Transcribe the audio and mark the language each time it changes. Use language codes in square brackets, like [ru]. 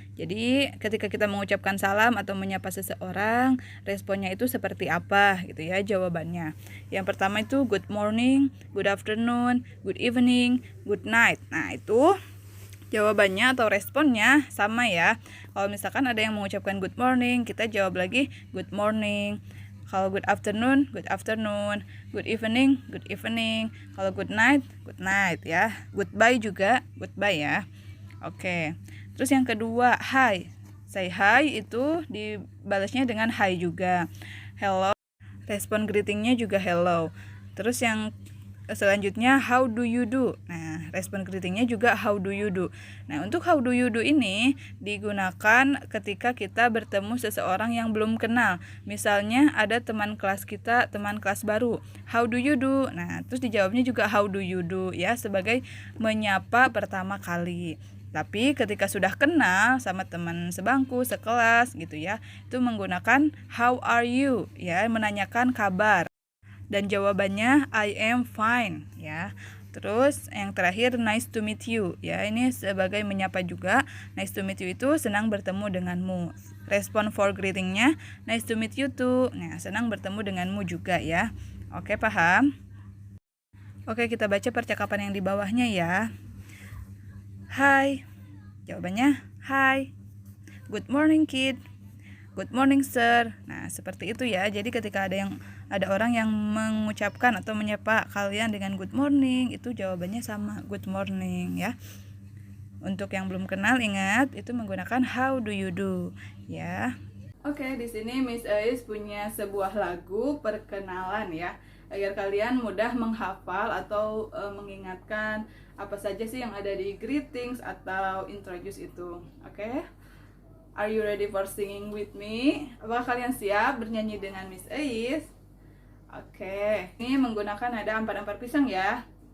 [id] Jadi ketika kita mengucapkan salam atau menyapa seseorang, responnya itu seperti apa gitu ya jawabannya. Yang pertama itu [en] good morning, good afternoon, good evening, good night. [id] Nah, itu jawabannya atau responnya sama ya. Kalau misalkan ada yang mengucapkan [en] good morning, [id] kita jawab lagi good morning. Kalau [en] good afternoon, good afternoon. Good evening, good evening. [id] Kalau [en] good night [id] ya. Goodbye juga, goodbye ya. Oke. Terus yang kedua, hi. Say hi itu dibalasnya dengan hi juga. Hello. Respon greetingnya juga hello. Terus yang selanjutnya [en] how do you do. [id] Nah, respon greetingnya juga [en] how do you do. [id] Nah, untuk how do you do ini digunakan ketika kita bertemu seseorang yang belum kenal. Misalnya ada teman kelas kita, teman kelas baru. [en] How do you do? [id] Nah, terus dijawabnya juga [en] how do you do [id] ya sebagai menyapa pertama kali. Tapi ketika sudah kenal sama teman sebangku, sekelas gitu ya, itu menggunakan [en] how are you [id] ya, menanyakan kabar. Dan jawabannya [en] I am fine [id] ya. Terus yang terakhir [en] nice to meet you [id] ya. Ini sebagai menyapa juga. [en] Nice to meet you [id] itu senang bertemu denganmu. Respon for greetingnya [en] nice to meet you too. [id] Nah, senang bertemu denganmu juga ya. Oke, paham? Oke, kita baca percakapan yang di bawahnya ya. Hi. [en] Jawabannya hi. Good morning kid. Good morning sir. [id] Nah, seperti itu ya. Jadi ketika ada orang yang mengucapkan atau menyapa kalian dengan good morning, itu jawabannya sama, good morning ya. Untuk yang belum kenal, ingat itu menggunakan how do you do, ya. Oke, di sini Miss Ais punya sebuah lagu perkenalan ya, agar kalian mudah menghafal atau mengingatkan apa saja sih yang ada di greetings atau introduce itu. Oke? [en] Are you ready for singing with me? [id] Apakah kalian siap bernyanyi dengan Miss Ais? Oke, ini menggunakan nada ampar-ampar pisang ya.